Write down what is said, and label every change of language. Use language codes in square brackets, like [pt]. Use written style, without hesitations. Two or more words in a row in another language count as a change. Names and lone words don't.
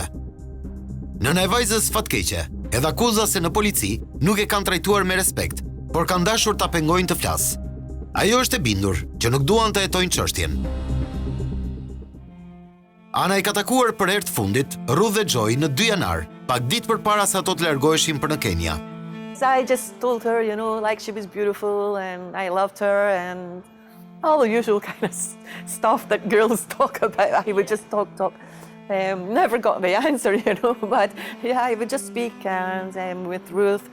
[sq] Nëna e vajzës fatkeqe edhe akuza se në polici nuk e kanë trajtuar me respekt, por kanë dashur ta pengojnë të flasë. Ajo është e bindur që nuk duan të hetojnë çështjen. Ana i ka takuar për herë të fundit Ruth dhe Xhoi në 2 janar, pak ditë përpara se ato të largoheshin për në Kenya. [en] So I just told her, you know, like she was beautiful and I loved her and all the usual kind of stuff that girls talk about. I would just talk. Never got the answer, you know, but yeah, I would just speak and with Ruth.